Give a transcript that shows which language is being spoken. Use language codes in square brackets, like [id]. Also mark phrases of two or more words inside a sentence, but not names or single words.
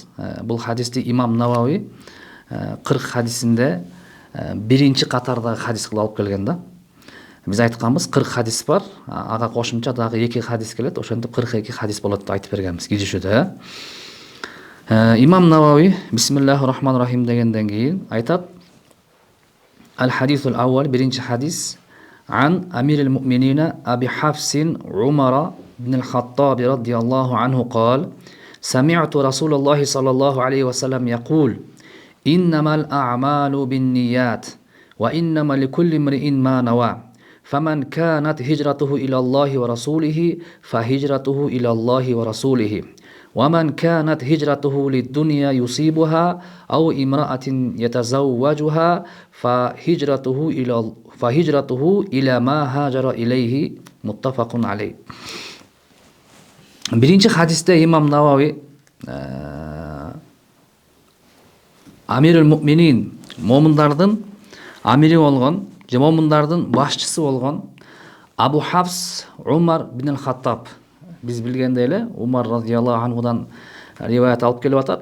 [ky] Бул хадисти имам Навави 40 хадисинде биринчи катардагы хадис кылып алып келген да. Биз айтканбыз 40 хадис бар, ага кошумча дагы 2 хадис келет, ошентип 42 хадис болот деп айтып бергенбиз киришүүдө. Имам Навави [ar] بسم الله الرحمن الرحيم [ky] дегенден кийин айтат: [ar] الحديث الأول, [ky] биринчи хадис, [ar] عن أمير المؤمنين أبي حفص عمر بن الخطاب رضي الله عنه قال: سمعت رسول الله صلى الله عليه وسلم يقول: إنما الأعمال بالنيات وإنما لكل امرئ ما نوى فمن كانت هجرته إلى الله ورسوله فهجرته إلى الله ورسوله ومن كانت هجرته للدنيا يصيبها أو امرأة يتزوجها فهجرته إلى ما هاجر إليه متفق عليه. [ky] Биринчи хадисте имам Навави [ar] أمير المؤمنين, [ky] момундардын амири болгон же момундардын башчысы болгон Абу Хафс Умар бин аль-Хаттаб, биз билгендей эле Умар [ar] رضي الله عنه [ky] риваят алып келип атат.